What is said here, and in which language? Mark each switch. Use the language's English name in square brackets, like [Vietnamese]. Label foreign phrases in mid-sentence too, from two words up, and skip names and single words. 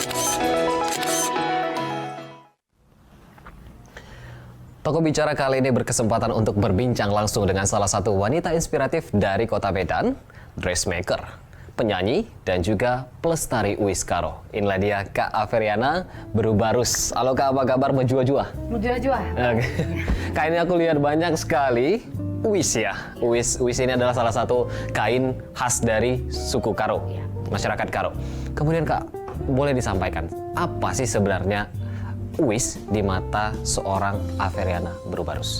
[Indonesian] Tokoh Bicara kali ini berkesempatan untuk berbincang langsung dengan salah satu wanita inspiratif dari Kota Medan, dressmaker, penyanyi, dan juga pelestari uis Karo. Inilah dia Kak Afriana Berubarus. Halo Kak, apa kabar? Menjua-jua? Menjua-jua. Kainnya aku lihat banyak sekali. Uis ya. Uis ini adalah salah satu kain khas dari suku Karo, masyarakat Karo. Kemudian Kak, boleh disampaikan apa sih sebenarnya uis di mata seorang Afriana Berubarus?